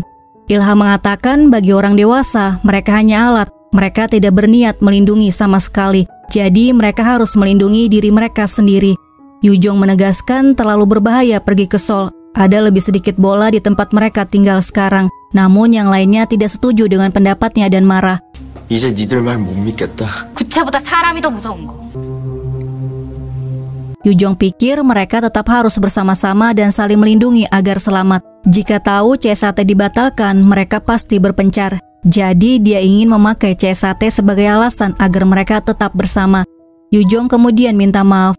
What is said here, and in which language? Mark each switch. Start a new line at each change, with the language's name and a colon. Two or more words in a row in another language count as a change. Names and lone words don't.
Indonesian: Ilha mengatakan bagi orang dewasa, mereka hanya alat. Mereka tidak berniat melindungi sama sekali. Jadi mereka harus melindungi diri mereka sendiri. Yujong menegaskan terlalu berbahaya pergi ke Seoul. Ada lebih sedikit bola di tempat mereka tinggal sekarang. Namun yang lainnya tidak setuju dengan pendapatnya dan marah.
Korean: 이제 니들 말 못 믿겠다. 구차보다 사람이 더 무서운 거.
Indonesian: Yujong pikir mereka tetap harus bersama-sama dan saling melindungi agar selamat. Jika tahu C1 dibatalkan, mereka pasti berpencar. Jadi dia ingin memakai C1 sebagai alasan agar mereka tetap bersama. Yujong kemudian minta maaf.